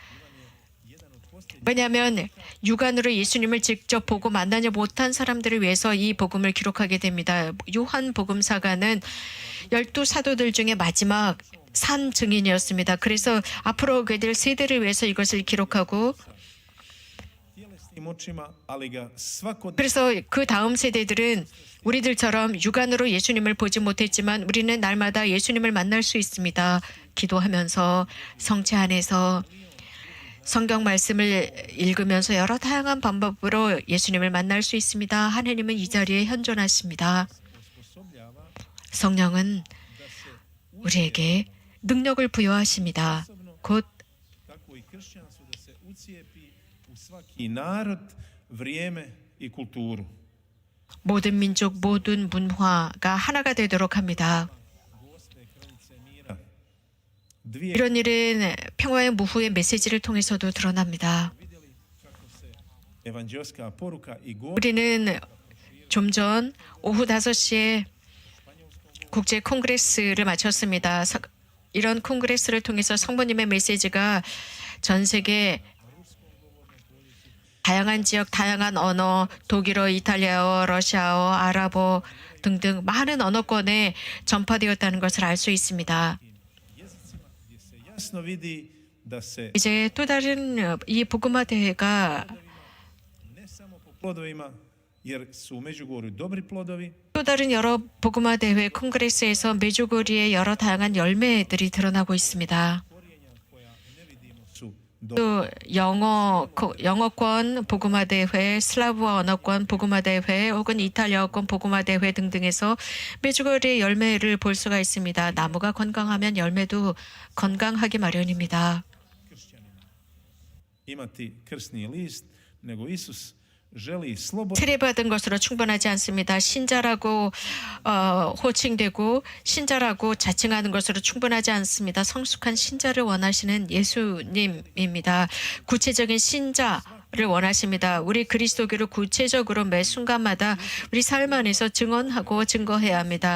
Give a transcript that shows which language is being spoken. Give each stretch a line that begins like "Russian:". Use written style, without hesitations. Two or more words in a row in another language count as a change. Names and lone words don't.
Korean: 왜냐하면 육안으로 예수님을 직접 보고 만나지 못한 사람들을 위해서 이 복음을 기록하게 됩니다. 요한복음사가는 12사도들 중에 마지막 산 증인이었습니다. 그래서 앞으로 오게 될 세대를 위해서 이것을 기록하고
Croatian: tjelesnim očima, ali ga svakodnevno
Korean: 그래서 그 다음 세대들은 우리들처럼 육안으로 예수님을 보지 못했지만 우리는 날마다 예수님을 만날 수 있습니다. 기도하면서 성체 안에서 성경 말씀을 읽으면서 여러 다양한 방법으로 예수님을 만날 수 있습니다. 하느님은 이 자리에 현존하십니다. 성령은 우리에게 능력을 부여하십니다. 곧
Croatian: tako i kršćanstvu da se ucijepi u svaki narod, vrijeme i kulturu.
Korean: 모든 민족, 모든 문화가 하나가 되도록 합니다. Dvije 이런 일은 평화의 무후의 메시지를 통해서도 드러납니다.
Croatian: evanđelska poruka i govor
Korean: 우리는 좀 전 오후 5시에 국제 콩그레스를 마쳤습니다. 이런 콩그레스를 통해서 성부님의 메시지가 전 세계 다양한 지역, 다양한 언어, 독일어, 이탈리아어, 러시아어, 아랍어 등등 많은 언어권에 전파되었다는 것을 알 수 있습니다.
Croatian: gdje se jasno vidi da se
Korean: 이제 또 다른 이 복음화 대회가
Croatian: ne samo po plodovima, jer su u Međugorju dobri plodovi,
Korean: 또 다른 여러 복음화 대회 콩그레스에서 메주고리의 여러 다양한 열매들이 드러나고 있습니다.
Croatian: su dobri.
Korean: 또 영어권 복음화 대회, 슬라브어 언어권 복음화 대회, 혹은 이탈리아어권 복음화 대회 등등에서 메주고리의 열매를 볼 수가 있습니다. 나무가 건강하면 열매도 건강하기 마련입니다.
Croatian: Imati krsni list, nego Isus želi slobodno
Korean: 세례받은 것으로 충분하지 않습니다. 신자라고 호칭되고 신자라고 자칭하는 것으로 충분하지 않습니다. 성숙한 신자를 원하시는 예수님입니다. 구체적인 신자를 원하십니다. 우리 그리스도교를 구체적으로 매 순간마다 우리 삶 안에서 증언하고 증거해야 합니다.